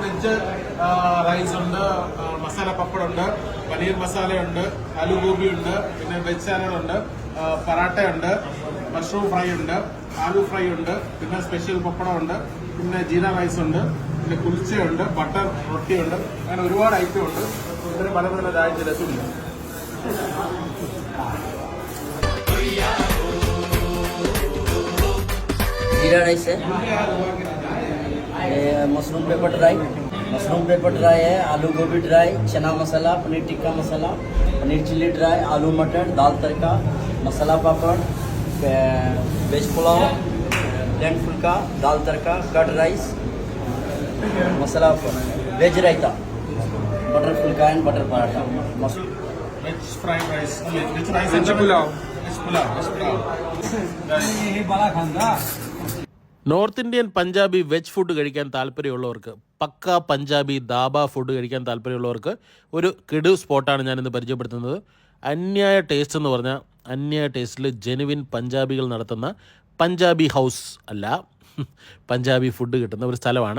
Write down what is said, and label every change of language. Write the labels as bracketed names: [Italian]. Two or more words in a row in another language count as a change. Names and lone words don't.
[English] veg rice [Malayalam] ഉണ്ട്, മസാല പപ്പടം ഉണ്ട്, പനീർ മസാല ഉണ്ട്, ആലു ഗോബി ഉണ്ട്, പിന്നെ [English] veg salad [Malayalam] ഉണ്ട്, പറാട്ട ഉണ്ട്, [English] mushroom fry [Malayalam] ഉണ്ട്, ആലു ഫ്രൈ ഉണ്ട്, പിന്നെ സ്പെഷ്യൽ പപ്പടം ഉണ്ട്, പിന്നെ ജീര റൈസ് ഉണ്ട്, പിന്നെ കുൽച്ചയുണ്ട്, ബട്ടർ റൊട്ടി ഉണ്ട്. അങ്ങനെ ഒരുപാട് ഐറ്റം ഉണ്ട്. ഇതിന് പല പല രസമില്ല. [Hindi] जीरा राइस है, [English] mushroom pepper dry [Hindi] है, आलू गोभी ड्राई, चना मसाला, पनीर टिक्का मसाला, पनीर चिल्ली ड्राई, आलू मटर, दाल तड़का, मसाला पापड़, वेज पुलाव, प्लेन फुल्का, दाल तड़का, [English] curd rice, [Hindi] मसाला वेज रायता, बटर फुल्का एंड बटर पराठा, [English] veg fried rice, veg rice and [Hindi] पुलाव. [Malayalam] നോർത്ത് ഇന്ത്യൻ പഞ്ചാബി [English] veg food [Malayalam] കഴിക്കാൻ താല്പര്യമുള്ളവർക്ക്, പക്ക പഞ്ചാബി ദാബ ഫുഡ് കഴിക്കാൻ താല്പര്യമുള്ളവർക്ക് ഒരു കിടു സ്പോട്ടാണ് ഞാനിന്ന് പരിചയപ്പെടുത്തുന്നത്. അന്യായ ടേസ്റ്റ് എന്ന് പറഞ്ഞാൽ അന്യായ ടേസ്റ്റിൽ ജെനുവിൻ പഞ്ചാബികൾ നടത്തുന്ന പഞ്ചാബി ഹൗസ് അല്ല, പഞ്ചാബി ഫുഡ് കിട്ടുന്ന ഒരു സ്ഥലമാണ്.